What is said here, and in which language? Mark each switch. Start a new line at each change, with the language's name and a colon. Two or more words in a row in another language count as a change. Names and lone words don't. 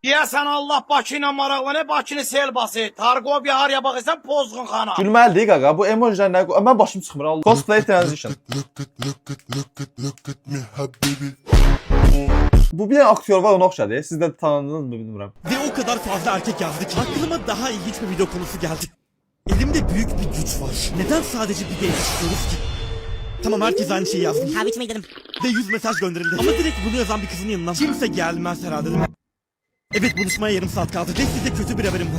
Azerbaijani: Deyəsən Allah Bakı ilə maraqlanır, Bakını sel basır. Tarqob haraya baxırsan pozğun xana. Gülməlidir qaqa. Bu emojilər nə? Mən başım çıxmır. Allah.
English: Cosplay transition.
Azerbaijani: Bu bir dənə aktyor var, ona oxşadı. Siz də tanıdınız mı bilmirəm.
Turkish: Ve o kadar fazla erkek yazdı ki aklıma daha ilginç bir video konusu geldi. Elimde büyük bir güç var. Neden sadece bir genç istiyoruz ki? Tamam, herkes aynı şeyi yazdı. Kahve içmeye gidelim. Ve 100 mesaj gönderildi. Ama direkt bunu yazan bir kızın yanına kimse gelmez herhalde değil mi? Evet, buluşmaya yarım saat kaldı ve size kötü bir haberim var.